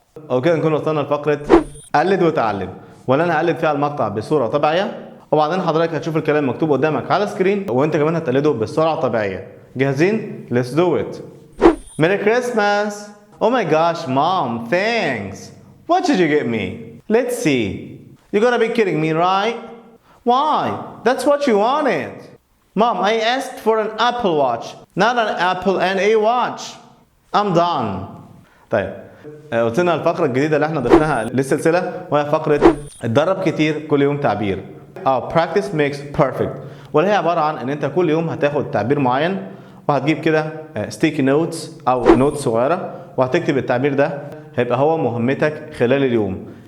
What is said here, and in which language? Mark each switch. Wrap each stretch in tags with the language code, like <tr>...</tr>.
<ar>وكده نكون وصلنا لفقرة قلد وتعلم ولا انا هقلد فيها المقطع بصورة طبيعية وبعدين حضرتك هتشوف الكلام مكتوب قدامك على السكرين وانت كمان هتقلده بالسرعة الطبيعية. جاهزين؟</ar> <en>Let's do it. Merry Christmas. Oh my gosh, Mom, thanks. What did you get me? Let's see. You gotta be kidding me, right? Why? That's what you wanted. Mom, I asked for an Apple Watch, not an apple and a watch. I'm done.</en> <ar>طيب وصلنا للفقرة الجديدة اللي احنا ضفناها للسلسلة وهي فقرة اتدرب كتير كل يوم تعبير أو</ar> <en>practice makes perfect</en> <ar>واللي هي عبارة عن إن أنت كل يوم هتاخد تعبير معين وهتجيب كده</ar> <en>sticky notes</en> <ar>أو نوت صغيرة وهتكتب التعبير ده هيبقى هو مهمتك خلال اليوم.</ar>